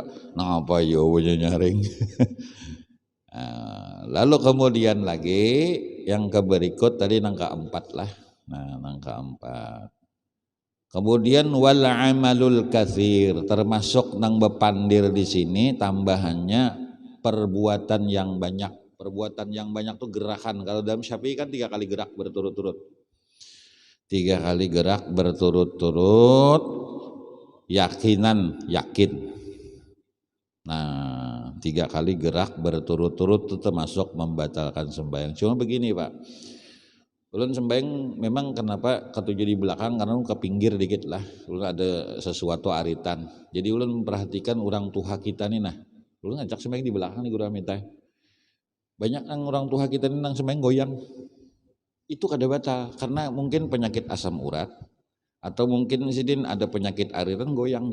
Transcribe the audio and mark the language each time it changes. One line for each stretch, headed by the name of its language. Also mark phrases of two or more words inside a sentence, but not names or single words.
Banjar: Ngapa yo nyaring? Lalu kemudian lagi yang berikut tadi nangka 4 lah. Nah, nangka 4. Kemudian
Arabic: والعمل الكثير,
Banjar: termasuk nang bepandir di sini tambahannya perbuatan yang banyak. Perbuatan yang banyak tuh gerakan. Kalau dalam Syafi'i kan 3 kali gerak berturut-turut. 3 kali gerak berturut-turut, yakinan, yakin. Nah, 3 kali gerak berturut-turut itu termasuk membatalkan sembahyang. Cuma begini Pak, ulun sembahyang memang kenapa ketujuh di belakang karena ke pinggir dikit lah. Ulun ada sesuatu aritan. Jadi ulun memperhatikan orang tua kita nih nah. Ulun ngajak sembahyang di belakang nih guru Amita. Banyak yang orang tua kita nih nang sembahyang goyang. Itu kada batal karena mungkin penyakit asam urat atau mungkin sidin ada penyakit aritan goyang.